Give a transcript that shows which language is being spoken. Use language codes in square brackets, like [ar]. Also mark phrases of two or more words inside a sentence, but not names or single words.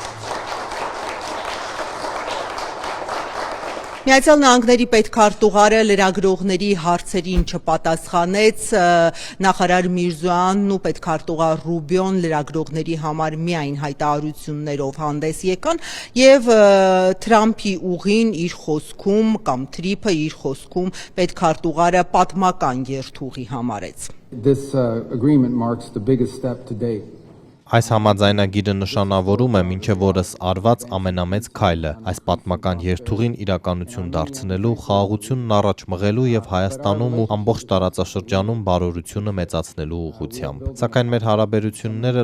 [hy] Միացյալ Նահանգների պետքարտուղարը լրագրողների հարցերին չպատասխանեց, նախարար Միրզոյանն ու պետքարտուղար Ռուբիոն լրագրողների համար միայն հայտարարություններով հանդես եկան եւ Թրամփի ուղին իր խոսքում կամ թրիփը իր խոսքում պետքարտուղարը պատմական երթուղի համարեց։ [en] This agreement marks the biggest step to date. [hy] Այս համաձայնագիրը նշանավորում է մինչև օրս արված ամենամեծ քայլը, այս պատմական երթուղին իրականություն դարձնելու, խաղաղությունն առաջ մղելու եւ Հայաստանում ու ամբողջ տարածաշրջանում բարօրությունը մեծացնելու ուղղությամբ։ Սակայն մեր հարաբերությունները